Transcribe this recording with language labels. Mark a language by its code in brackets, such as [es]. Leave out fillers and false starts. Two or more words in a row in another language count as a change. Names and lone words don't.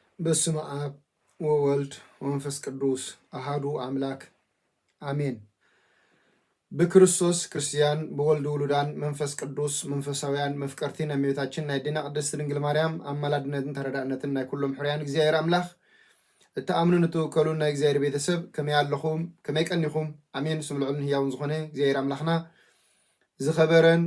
[gez] በስመ አብ ወወልድ ወመንፈስ ቅዱስ አሃዱ አምላክ አሜን። [ti] በክርስቶስ ክርስቲያን በወልድ ውሉዳን መንፈስ ቅዱስ መንፈሳውያን መፍቀርቲን እመቤታችን ናይ ዲና ቅድስት ድንግል ማርያም አማላድነትን ተረዳእነትን ናይ ኩሎም ሕርያን እግዚአብሔር አምላክ እተአምኑን እትወከሉን ናይ እግዚአብሔር ቤተሰብ ከመይ ኣለኹም ከመይ ቀኒኹም አሜን። ስም ልዑልን ህያውን ዝኾነ እግዚአብሔር አምላክና ዝኸበረን